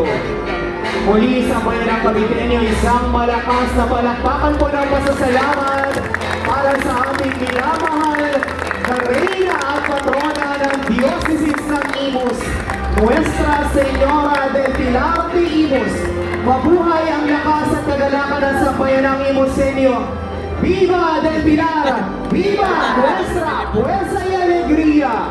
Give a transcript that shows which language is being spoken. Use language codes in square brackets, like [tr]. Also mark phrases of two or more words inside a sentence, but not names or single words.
[tl] Muli sa bayan ng Caviteño, isang malakas na palakpakan po ng pasasalamat para sa aming minamahal na Reyna at Patrona ng Diocese ng Imus, Nuestra Señora del Pilar de Imus. Mabuhay ang lakas at kagalakan ng sambayan ng Imusenyo. [es] ¡Viva del Pilar! ¡Viva nuestra fuerza y alegría!